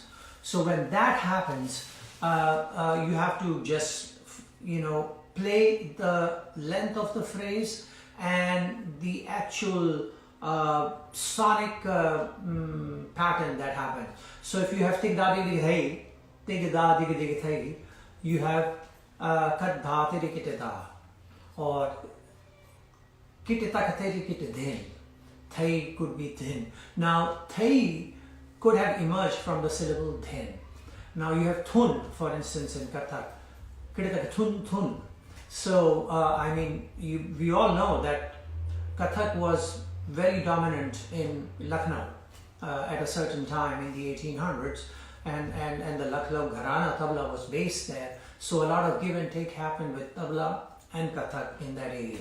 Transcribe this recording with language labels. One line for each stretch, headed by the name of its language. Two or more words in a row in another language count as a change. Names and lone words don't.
English: So when that happens, you have to just, play the length of the phrase and the actual sonic pattern that happens. So if you have tig da dig dig hey, tig da dig dig hey, you have kat da tig kit da, or kit ta kate kit din. Thai could be thin. Now Thai could have emerged from the syllable thin. Now you have thun, for instance, in Kathak. Kit thun thun. So I mean, we all know that Kathak was very dominant in Lucknow at a certain time in the 1800s, and the Lucknow Gharana tabla was based there. So a lot of give and take happened with tabla and Kathak in that area.